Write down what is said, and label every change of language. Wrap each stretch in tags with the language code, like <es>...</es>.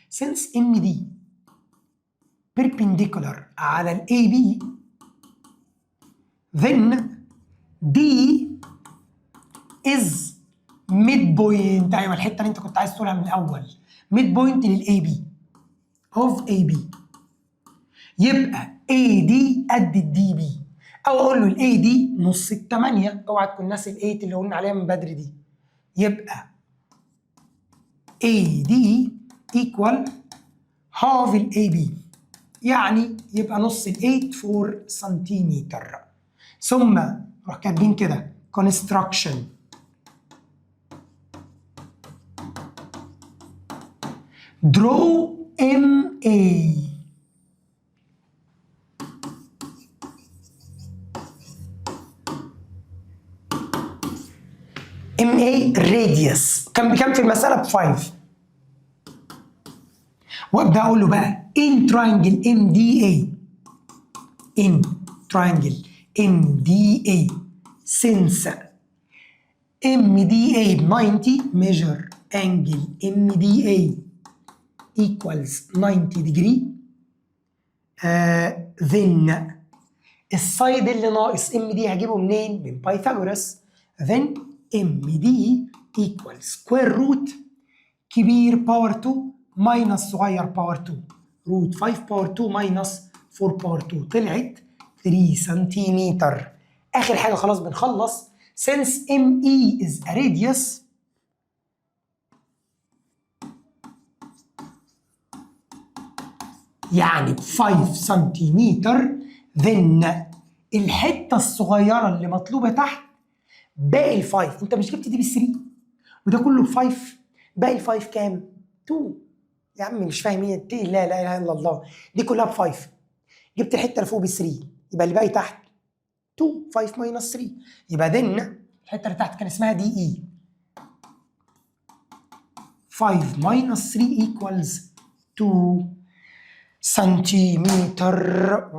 <en>since MD perpendicular</en> <ar>على ال</ar> <en>AB then D is midpoint.</en> <ar>ايوه الحته اللي انت كنت عايز تقولها من الاول midpoint لل AB of AB. يبقى AD قد ال DB او اقول له ال AD نص ال 8. اوعى تكون ناسي ال 8 اللي قلنا عليها من بدري دي. يبقى</ar> <en>AD equal half</en> <ar>ال AB يعني يبقى نص ال 8 4 سنتيمتر. ثم نروح كاتبين كده</ar> <en>construction draw MA.</en> <ar>MA radius كان بكام في المسألة؟ ب 5. وابدأ أقول له بقى</ar> <en>in triangle MDA in triangle MDA since MDA ب 90 measure angle MDA equals 90 degree</en> <ar>then السايد اللي ناقص MD هجيبه منين؟ من بايثاغورس.</ar> <en>then MD equals square root كبير باور 2 minus صغير باور 2 root 5 باور 2 minus 4 باور 2</en> <ar>طلعت 3 سنتيمتر. آخر حاجة خلاص بنخلص.</ar> <en>since ME is a radius</en> <ar>يعني ب 5 سنتيمتر then الحتة الصغيرة اللي مطلوبة تحت باقي ال 5. أنت مش جبت دي بال 3 وده كله ب 5 باقي ال 5 كام؟ 2. يا عم مش فاهم ايه؟ لا اله الا الله. دي كلها ب 5. جبت الحتة اللي فوق ب 3 يبقى اللي باقي تحت 2.</ar> <en>5 minus 3</en> <ar>يبقى then الحتة اللي تحت كان اسمها دي اي.</ar> <en>5 minus 3 equals 2 سنتيمتر.</en>